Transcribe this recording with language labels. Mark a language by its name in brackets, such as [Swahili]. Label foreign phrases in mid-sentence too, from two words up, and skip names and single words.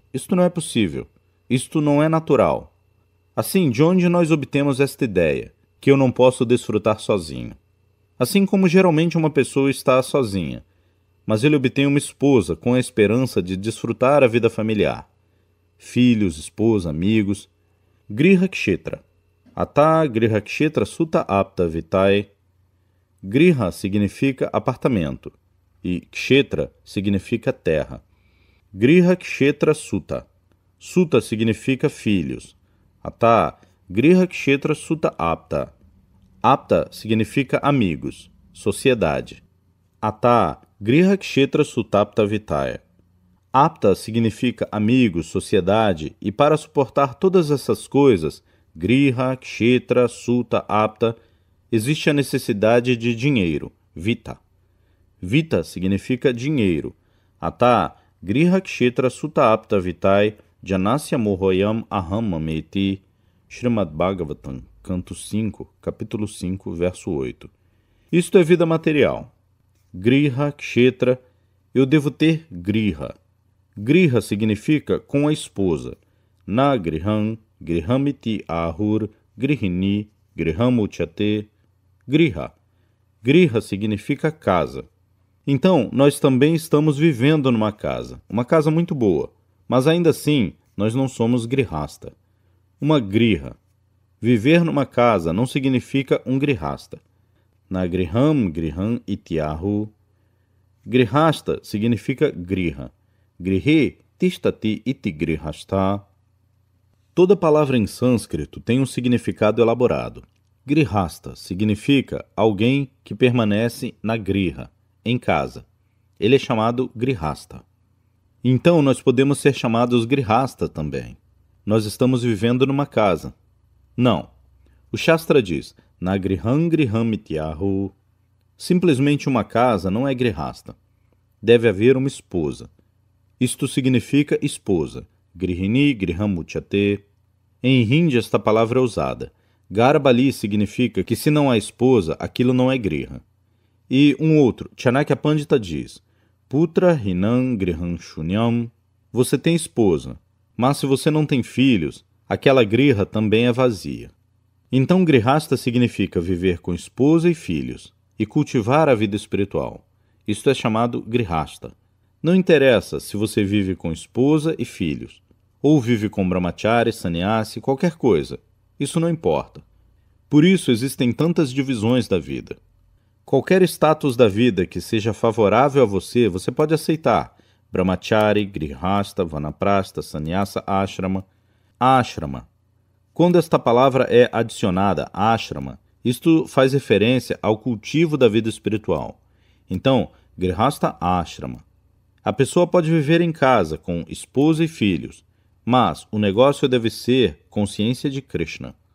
[Portuguese] Isto não é possível. Isto não é natural. Assim, de onde nós obtemos esta ideia, que eu não posso desfrutar sozinho? Assim como geralmente uma pessoa está sozinha, mas ele obtém uma esposa com a esperança de desfrutar a vida familiar. Filhos, esposa, amigos. [Sanskrit] Griha Kshetra. Ata Griha Kshetra Sutta Apta Vitai. [Portuguese] Griha significa apartamento e Kshetra significa terra. [Sanskrit] Griha Kshetra Sutta. [Portuguese] Sutta significa filhos. [Sanskrit] Ata Griha Kshetra Sutta Apta. [Portuguese] Apta significa amigos, sociedade. [Sanskrit] Ata Griha Kshetra Sutapta Vitaya. [Portuguese] Apta significa amigos, sociedade, e para suportar todas essas coisas, [Sanskrit] Griha, Kshetra, Sutta, Apta, [Portuguese] existe a necessidade de dinheiro, Vita. Vita significa dinheiro. [Sanskrit] Ata Griha Kshetra Sutta Apta Vitai Janasya Mohoyam Aham Mameti. [Portuguese] Srimad Bhagavatam, canto 5, capítulo 5, verso 8. Isto é vida material. [Sanskrit] Griha, Kshetra, [Portuguese] eu devo ter Griha. Griha significa com a esposa. [Sanskrit] Na Griham, Grihamiti Ahur, Grihini, Grihamuchate, Griha. [Portuguese] Griha significa casa. Então, nós também estamos vivendo numa casa, uma casa muito boa, mas ainda assim, nós não somos grihasta. Uma griha. Viver numa casa não significa um grihasta. [Sanskrit] Na griham, griham ityahu. [Portuguese] Grihasta significa griha. [Sanskrit] Grihe tishtati iti grihasta. [Portuguese] Toda palavra em sânscrito tem um significado elaborado. Grihasta significa alguém que permanece na griha, em casa. Ele é chamado grihasta. Então nós podemos ser chamados grihasta também. Nós estamos vivendo numa casa. Não. O Shastra diz, [Sanskrit] na griham griham ityahu. [Portuguese] Simplesmente uma casa não é grihasta. Deve haver uma esposa. Isto significa esposa. [Sanskrit] Grihini griham uchate. [Portuguese] Em hindi esta palavra é usada. Garbali significa que se não há esposa, aquilo não é griha. E um outro, Chanakya Pandita diz, [Sanskrit] Putra hinam griham shunyam. [Portuguese] Você tem esposa, mas se você não tem filhos, aquela griha também é vazia. Então grihasta significa viver com esposa e filhos, e cultivar a vida espiritual. Isto é chamado grihasta. Não interessa se você vive com esposa e filhos, ou vive com brahmachari, sannyasi, qualquer coisa. Isso não importa. Por isso existem tantas divisões da vida. Qualquer status da vida que seja favorável a você, você pode aceitar. [Sanskrit] Brahmachari, grihasta, vanaprastha, sannyasa, ashrama. [Portuguese] Ashrama. Quando esta palavra é adicionada, ashrama, isto faz referência ao cultivo da vida espiritual. Então, [Sanskrit] grihasta ashrama. [Portuguese] A pessoa pode viver em casa com esposa e filhos, mas o negócio deve ser consciência de Krishna.